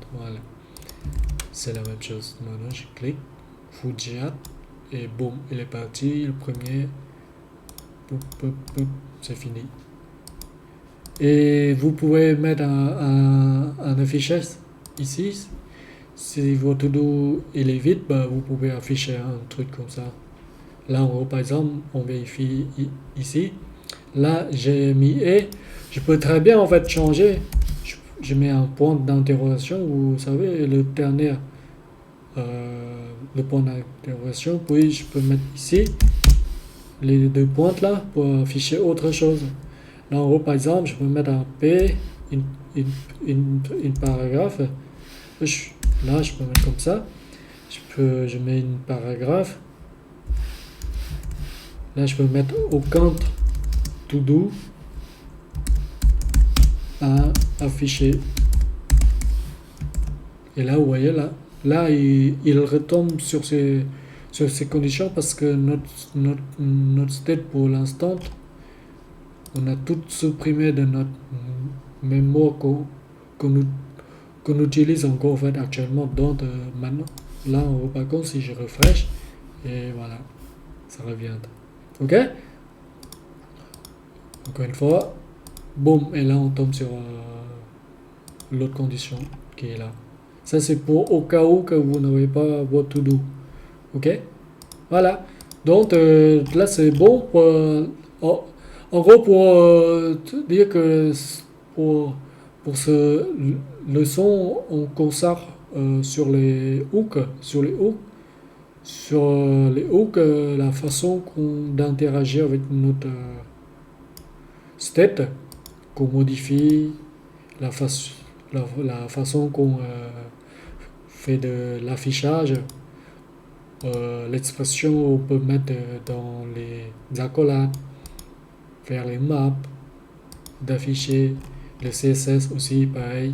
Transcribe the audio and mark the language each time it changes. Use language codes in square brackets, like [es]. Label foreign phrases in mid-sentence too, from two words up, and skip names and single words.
[fr] Voilà. C'est la même chose. Maintenant, je clique, Fujiat, et boum, il est parti. Le premier, c'est fini. Et vous pouvez mettre un affichage ici. Si votre to-do il est vide, bah, vous pouvez afficher un truc comme ça. Là, en gros, par exemple, on vérifie ici. Là, j'ai mis et je peux très bien en fait changer. Je mets un point d'interrogation, vous savez, le dernier, le point d'interrogation. Puis je peux mettre ici les deux pointes là pour afficher autre chose. Là, en gros, par exemple, je peux mettre un P, une paragraphe. Là, je peux mettre comme ça. Je mets une paragraphe. Là, je peux mettre au compte [en] to do [fr] à afficher. Et là, vous voyez, là il retombe sur ces conditions parce que notre state pour l'instant, on a tout supprimé de notre mémoire qu'on utilise encore en fait actuellement. Donc maintenant, là, par contre, si je refresh, et voilà, ça revient. Ok? Encore une fois, boum, et là on tombe sur l'autre condition qui est là. Ça c'est pour au cas où que vous n'avez pas votre to-do. Ok? Voilà. Donc là c'est bon pour, en gros pour te dire que pour ce leçon on consacre sur les hooks, la façon d'interagir avec notre state, qu'on modifie, la façon qu'on fait de l'affichage, l'expression on peut mettre dans les accolades, faire les maps, d'afficher le CSS aussi pareil.